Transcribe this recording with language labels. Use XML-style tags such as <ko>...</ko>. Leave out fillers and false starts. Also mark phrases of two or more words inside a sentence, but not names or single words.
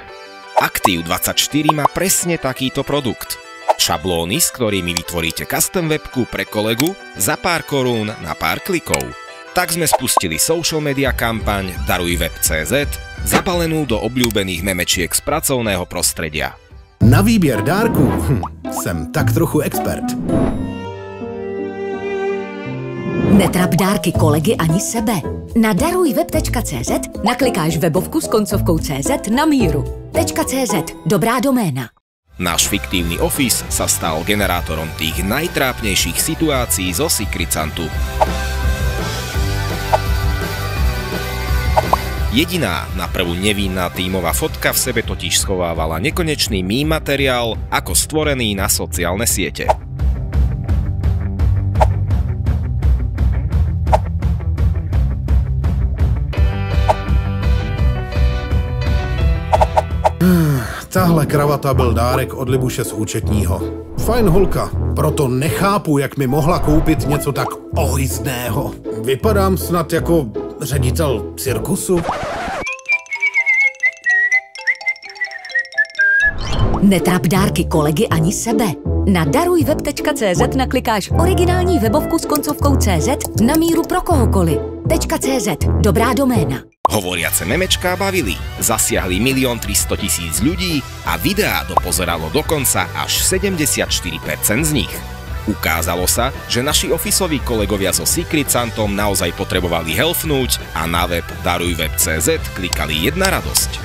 <sk>Aktiv24 má presne takýto produkt. Šablóny, s ktorými vytvoríte custom webku pre kolegu za pár korún na pár klikov. Tak sme spustili</sk> <en>social media</en> <sk>kampaň Daruj web.cz, zabalenú do obľúbených memečiek z pracovného prostredia.</sk> <cs>Na výběr dárků jsem tak trochu expert. Netrap dárky kolegy ani sebe. Na darujweb.cz naklikáš webovku s koncovkou CZ na míru. .cz, dobrá doména.</cs> <sk>Náš fiktívny office sa stal generátorom tých najtrápnejších situácií zo Secretsantu. Jediná na prvú nevinná tímová fotka v sebe totiž schovávala nekonečný meme materiál ako stvorený na sociálne siete.</sk> <cs>Tahle kravata byl dárek od Libuše z účetního. Fajn holka, proto nechápu, jak mi mohla koupit něco tak ohyzného. Vypadám snad jako ředitel cirkusu? Netrap dárky kolegy ani sebe. Na darujweb.cz naklikáš originální webovku s koncovkou CZ na míru pro kohokoliv. .cz, dobrá doména.</cs> <sk>Hovoriace memečká bavili, zasiahli 1 300 000 ľudí a videá dopozeralo dokonca až 74% z nich. Ukázalo sa, že naši ofisoví kolegovia so Secretsantom naozaj potrebovali helfnúť a na web darujweb.cz klikali jedna radosť.</sk>